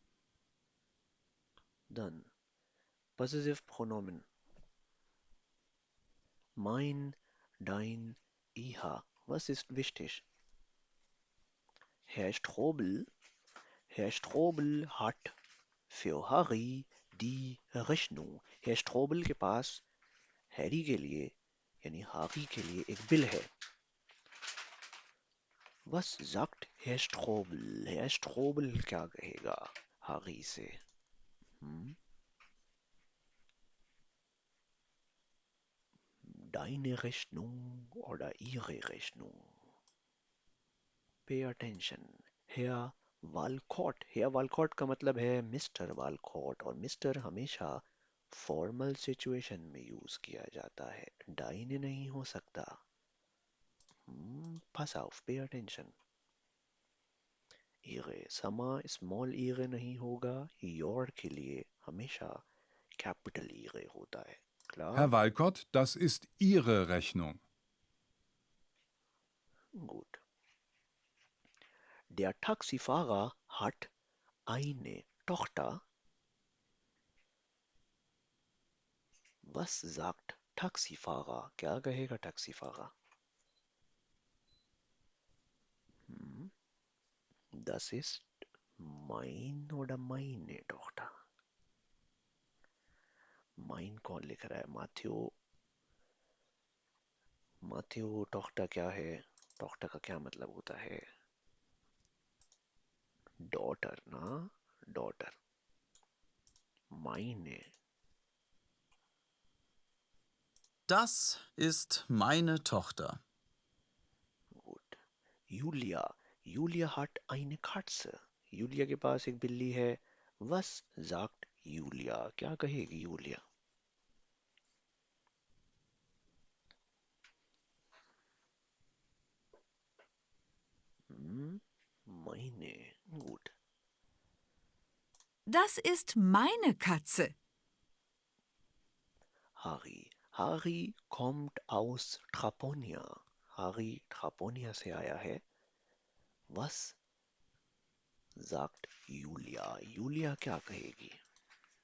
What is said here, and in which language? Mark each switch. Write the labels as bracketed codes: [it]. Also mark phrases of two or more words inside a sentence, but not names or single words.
[de] Dann Possessive Pronomen. Mein, dein, iha. Was ist wichtig? Herr Strobel hat für Harry die Rechnung. [hi] Herr Strobel के पास हैरी के लिए यानी हारी के लिए एक बिल है. [de] Was sagt Herr Strobel? [hi] Herr Strobel क्या कहेगा हारी से? [de] Deine Rechnung oder ihre Rechnung? [en] Pay attention. [hi] Herr वालकॉट का मतलब है मिस्टर वालकॉट और मिस्टर हमेशा [en] formal situation [hi] में यूज किया जाता है. डाइने नहीं हो सकता. [de] Pass auf, [en] pay attention. [hi] ihre समा स्मॉल ihre नहीं होगा. your के लिए हमेशा कैपिटल ihre होता है. [de] Klar? Herr Walcott, das ist Ihre Rechnung. Gut. Der Taxifahrer hat eine Tochter. Was sagt Taxifahrer? [hi] क्या कहेगा Taxifahrer? [de] Das ist mein oder meine Tochter. [hi] Mein कौन लिख रहा है? माथ्यो Tochter क्या है? Tochter का क्या मतलब होता है? [en] Daughter ना? Daughter. [de] Meine. Das ist meine Tochter. Gut. Julia hat eine Katze. [hi] Julia के पास एक बिल्ली है. [de] Was sagt Julia? [hi] क्या कहेगी Julia? [de] Meine. Gut. Das ist meine Katze. Harry kommt aus Traponia. [hi] Harry Traponia से आया है. [de] Was sagt Julia? [hi] Julia क्या कहेगी?